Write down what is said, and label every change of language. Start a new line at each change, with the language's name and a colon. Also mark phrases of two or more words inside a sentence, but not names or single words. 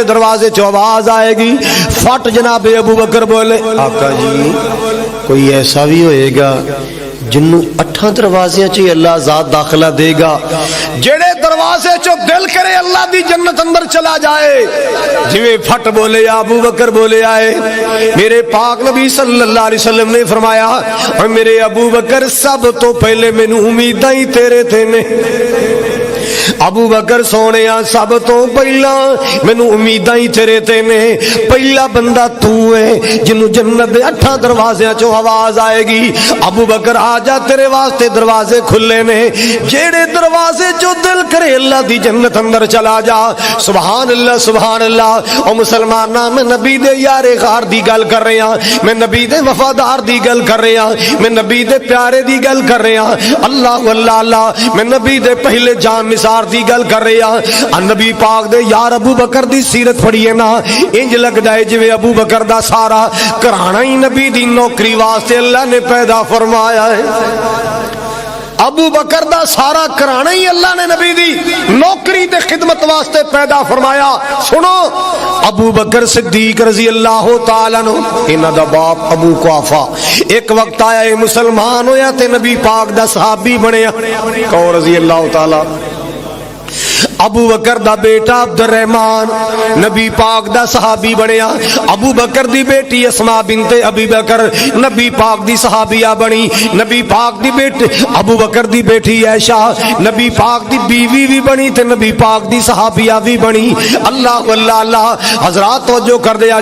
Punjabi: دروازے چو آواز آئے گی فٹ جناب ابو بکر بولے آقا جی کوئی ایسا بھی ہوئے گا جنوں 8 دروازے چ اللہ ذات داخلہ دے گا جڑے دروازے چو دل کرے اللہ دی جنت اندر چلا جائے جویں پھٹ بولے ابو بکر بولے آئے میرے پاک نبی
Arabic: صلی اللہ علیہ وسلم
Punjabi: نے فرمایا اور میرے ابو بکر سب تو پہلے مینوں امیداں ہی تیرے تے نے ابو بکر سونے سب تو پہلا مینوں امیداں ہی تیرے تے نے پہلا بندہ تو ہے جنوں جنت دے 8 دروازیاں چوں آواز آئے گی ابو بکر آ جا تیرے واسطے دروازے کھلے نے جیڑے دروازے چوں دل کرے اللہ دی جنت اندر چلا جا
Arabic: سبحان اللہ
Punjabi: او مسلماناں میں نبی دے یار غار دی گل کر رہے ہاں میں نبی دے وفادار دی گل کر رہے ہاں میں نبی دے پیارے دی گل کر رہے ہاں اللہ اللہ اللہ میں نبی دے پہلے جان نثار دی گل کر رہے ہیں نبی پاک دے یار ابو بکر دی سیرت پڑھیے نا انج لگدا ہے جویں ابو بکر دا سارا گھرانہ ہی نبی دی نوکری واسطے اللہ نے پیدا فرمایا ہے ابو بکر دا سارا گھرانہ ہی اللہ نے نبی دی نوکری تے خدمت واسطے پیدا فرمایا سنو ابو بکر صدیق
Arabic: رضی اللہ تعالیٰ عنہ
Punjabi: انہاں دا باپ ابو قحافہ ایک وقت آیا مسلمان ہویا تے نبی پاک دا صحابی بنیا کہو
Arabic: رضی اللہ تعالیٰ
Punjabi: ابو بکر دا بیٹا عبد الرحمن نبی پاک دا صحابی بنیا ابو بکر دی بیٹی اسماء بنت ابی بکر نبی پاک دی صحابیہ بنی نبی پاک دی بیٹی ابو بکر دی بیٹی عائشہ نبی پاک دی بیوی بھی بنی تے نبی پاک دی صحابیہ بھی بنی اللہ اللہ اللہ حضرات توجہ کر دیا